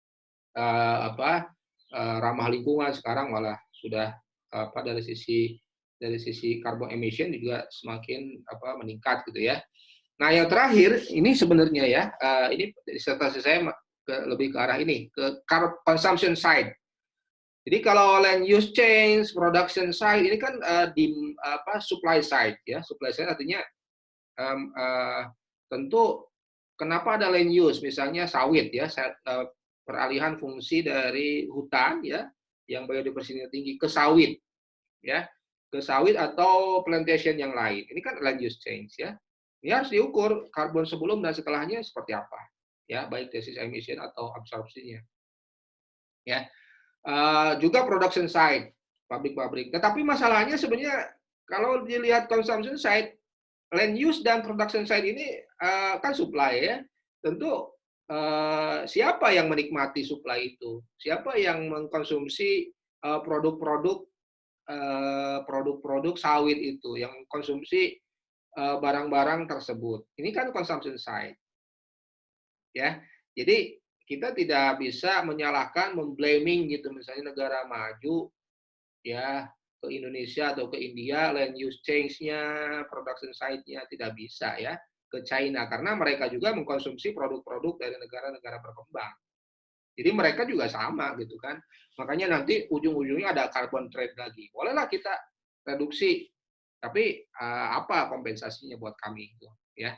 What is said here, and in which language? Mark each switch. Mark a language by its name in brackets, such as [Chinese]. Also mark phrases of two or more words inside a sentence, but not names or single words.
[Indonesian] ramah lingkungan sekarang malah sudah dari sisi dari sisi [English] carbon emission [Indonesian] juga semakin meningkat gitu ya. Nah, yang terakhir ini sebenarnya ya, ini disertasi saya lebih ke arah ini, ke [English] consumption side. [Indonesian] Jadi kalau [English] land use change, production side [Indonesian] ini kan di [English] supply side [Indonesian] ya. [English] Supply side [Indonesian] artinya tentu kenapa ada [English] land use, [Indonesian] misalnya sawit ya, peralihan fungsi dari hutan ya yang biodiversitasnya tinggi ke sawit ya, ke sawit atau plantation yang lain. Ini kan [English] land use change [Indonesian] ya. Ini harus diukur karbon sebelum dan setelahnya seperti apa ya, baik dari sisi emission atau absorpsinya ya. Juga [English] production side, [Indonesian] pabrik-pabrik. Tetapi masalahnya sebenarnya kalau dilihat [English] consumption side, land use [Indonesian] dan [English] production side [Indonesian] ini kan supply ya. Tentu siapa yang menikmati supply itu? Siapa yang mengkonsumsi produk-produk produk-produk sawit itu, yang konsumsi barang-barang tersebut? Ini kan [English] consumption side, [Indonesian] ya. Jadi kita tidak bisa menyalahkan, memblaming gitu, misalnya negara maju ya ke Indonesia atau ke India, [English] land use change- [Indonesian] nya, [English] production side- [Indonesian] nya tidak bisa ya ke China karena mereka juga mengkonsumsi produk-produk dari negara-negara berkembang. Jadi mereka juga sama gitu kan. Makanya nanti ujung-ujungnya ada [English] carbon trade [Indonesian] lagi. Bolehlah kita reduksi, tapi apa kompensasinya buat kami gitu ya.